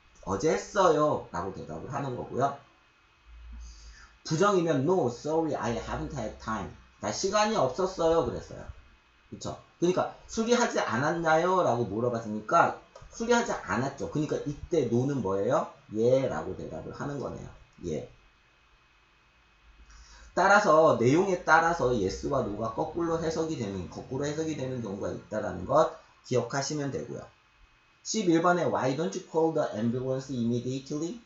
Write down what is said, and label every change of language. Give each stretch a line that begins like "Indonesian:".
Korean: 어제 했어요. 라고 대답을 하는 거고요.
English: 부정이면 No, sorry, I haven't had time.
Korean: 나 시간이 없었어요. 그랬어요. 그쵸? 그러니까 수리하지 않았나요? 라고 물어봤으니까 수리하지 않았죠. 그러니까 이때 no는 뭐예요? 예 라고 대답을 하는 거네요. 예. 따라서 내용에 따라서 yes와 no가 거꾸로 해석이 되는 경우가 있다는 것 기억하시면 되고요.
English: 11번에 Why don't you call the ambulance immediately?